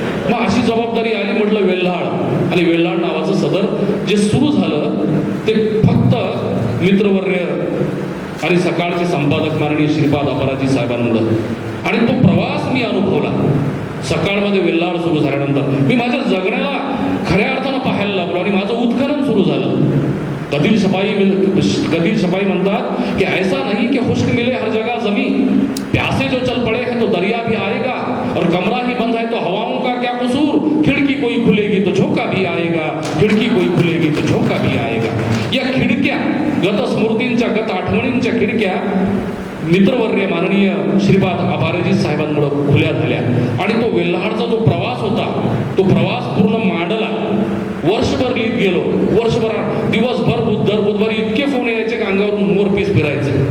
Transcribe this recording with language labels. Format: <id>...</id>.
<mr>मग अशी जबाबदारी आली. म्हटलं वेल्हाळ, आणि वेल्हाळ नावाचं सदर जे सुरू झालं ते फक्त मित्रवर्य आणि सकाळचे संपादक माननीय श्रीपाद अपराजित साहेबांमुळं. आणि तो प्रवास मी अनुभवला. सकाळमध्ये वेल्हाळ सुरू झाल्यानंतर मी माझ्या जगण्याला खऱ्या अर्थानं पाहायला लागलो आणि माझं उत्खनन सुरू झालं.</mr> <hi>कदील शपाई</hi> <mr>म्हणतात की</mr> <hi>ऐसा नहीं कि खुश्क मिले हर जगह जमी, प्यासे जो चल पड़े हैं तो दरिया भी आएगा, और कमरा ही बंद है तो हवाओं का क्या कसूर, खिड़की कोई खुलेगी तो झोंका भी आएगा, खिड़की कोई खुलेगी तो झोंका भी आएगा.</hi> <mr>या खिडक्या, गत स्मृतींच्या, गत आठवणींच्या खिडक्या मित्रवर्य माननीय श्रीपाद अपराजित साहेबांमुळे खुल्या झाल्या. आणि तो वेल्हाळचा जो प्रवास होता, तो प्रवास पूर्ण मांडला. वर्षभर लिहित गेलो. दिवसभर बुधवार इतके फोन यायचे की अंगावरून मोरपीस फिरायचे.</mr>